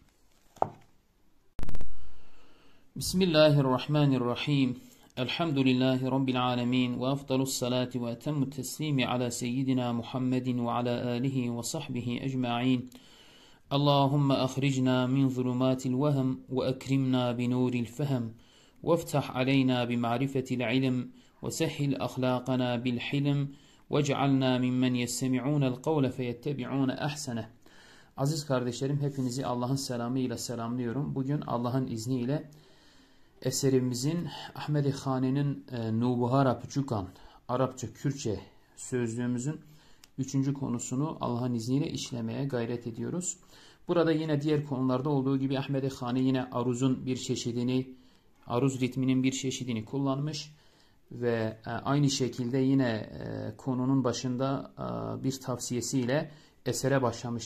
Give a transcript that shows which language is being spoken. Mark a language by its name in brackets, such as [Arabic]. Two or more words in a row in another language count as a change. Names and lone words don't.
[Arabic] بسم الله الرحمن الرحيم الحمد لله رب العالمين وأفضل الصلاة وأتم التسليم على سيدنا محمد وعلى آله وصحبه أجمعين اللهم أخرجنا من ظلمات الوهم وأكرمنا بنور الفهم وافتح علينا بمعرفة العلم وسهل أخلاقنا بالحلم واجعلنا ممن يستمعون القول فيتبعون أحسنه. [Turkish] Aziz kardeşlerim, hepinizi Allah'ın selamıyla selamlıyorum. Bugün Allah'ın izniyle eserimizin Ahmed-i Hani'nin Nubuhara Puçukan Arapça Kürtçe sözlüğümüzün 3. konusunu Allah'ın izniyle işlemeye gayret ediyoruz. Burada yine diğer konularda olduğu gibi Ahmed-i Hani yine aruzun bir çeşidini, aruz ritminin bir çeşidini kullanmış ve aynı şekilde yine konunun başında bir tavsiyesiyle esere başlamış.